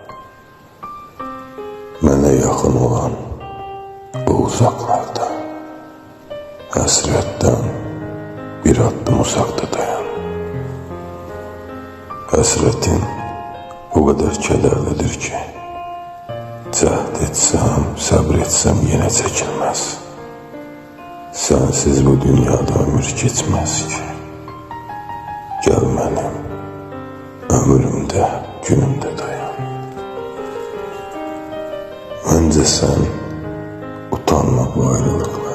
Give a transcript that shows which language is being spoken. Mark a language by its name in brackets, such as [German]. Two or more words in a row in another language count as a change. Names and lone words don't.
[Azerbaijani] Mənə yaxın olan bu uzaqlarda, həsrətdən bir addım uzaqda dayan. Həsrətin o qədər kədərlidir ki, cəhd etsəm, səbr etsəm yenə çəkilməz. [Turkish] Sensiz bu dünyada ömür geçmez ki. Gel benim ömrümde, günümde dayan. Önce sen utanma bu ayrılıkla.